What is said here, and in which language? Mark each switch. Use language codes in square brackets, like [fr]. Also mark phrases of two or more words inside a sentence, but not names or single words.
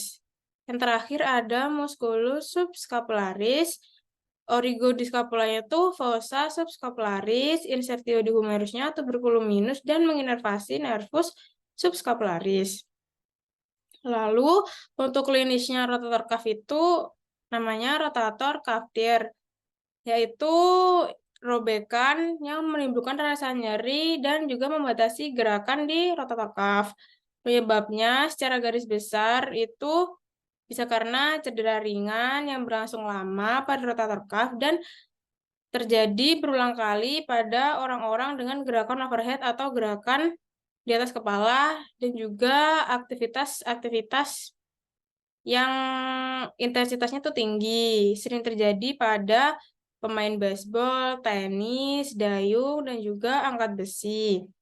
[id] Yang terakhir ada [la] musculus subscapularis. [id] Origodiscapulanya tuh [la] fossa subscapularis, [id] insertio di humerusnya [la] tuberculum minus [id] dan menginervasi [la] nervus subscapularis. [id] Lalu untuk klinisnya [en] rotator cuff [id] itu namanya [en] rotator cuff tear, [id] yaitu robekan yang menimbulkan rasa nyeri dan juga membatasi gerakan di [en] rotator cuff. [id] Penyebabnya secara garis besar itu bisa karena cedera ringan yang berlangsung lama pada [en] rotator cuff [id] dan terjadi berulang kali pada orang-orang dengan gerakan overhead atau gerakan di atas kepala dan juga aktivitas-aktivitas yang intensitasnya tuh tinggi, sering terjadi pada pemain baseball, tenis, dayung, dan juga angkat besi.